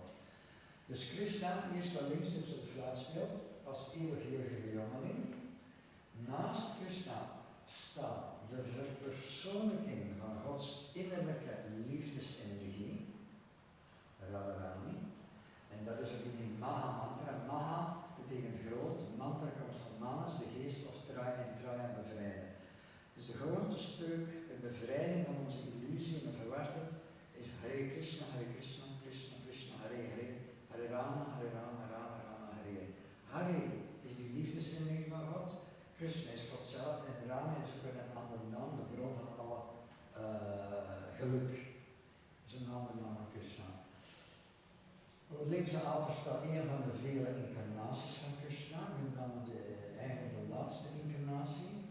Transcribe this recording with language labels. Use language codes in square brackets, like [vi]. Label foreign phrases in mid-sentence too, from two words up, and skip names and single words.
[nl] Dus Krishna, hier staat links tussen het fluitspeelt, als eeuwigjeugdige jongeling. Naast Krishna staat de verpersoonlijking van Gods innerlijke liefdesenergie, Radharani. En dat is ook in die Maha mantra. Maha betekent groot, mantra komt van Manas, de geest of Traya en Traya bevrijden. Dus de grote spreuk, de bevrijding van onze illusie en verwardheid is Hare Krishna, Hare Krishna, Krishna Krishna, Hare Hare, Hare Rama, Hare Rama, Rama Rama, Hare. Hare is die liefdesenergie van God, Krishna is God zelf en Rama is ook een andere naam, de bron van alle geluk. Dat is een andere naam van Krishna. Op het linkse altaar staat een van de vele incarnaties van Krishna, met name eigenlijk de laatste incarnatie.